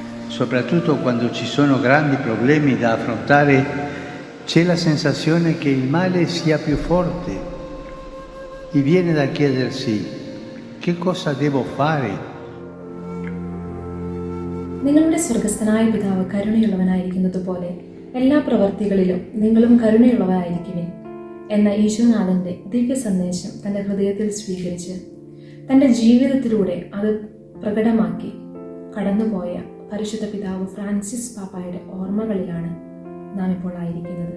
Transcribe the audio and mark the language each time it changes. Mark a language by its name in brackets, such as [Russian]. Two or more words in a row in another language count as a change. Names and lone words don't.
[Italian] soprattutto quando ci sono grandi problemi da affrontare, c'è la sensazione che il male sia più forte e viene da chiedersi che cosa devo fare. [Malayalam] നിങ്ങളുടെ സ്വർഗസ്ഥനായ പിതാവ് കരുണയുള്ളവനായിരിക്കുന്നത് പോലെ എല്ലാ പ്രവർത്തികളിലും നിങ്ങളും കരുണയുള്ളവരായിരിക്കുവിൻ എന്ന ഈശോനാഥന്റെ ദിവ്യ സന്ദേശം തന്റെ ഹൃദയത്തിൽ സ്വീകരിച്ച് തന്റെ ജീവിതത്തിലൂടെ അത് പ്രകടമാക്കി കടന്നുപോയ പരിശുദ്ധ പിതാവ് ഫ്രാൻസിസ് പാപ്പായുടെ ഓർമ്മകളിലാണ് നാം ഇപ്പോൾ ആയിരിക്കുന്നത്.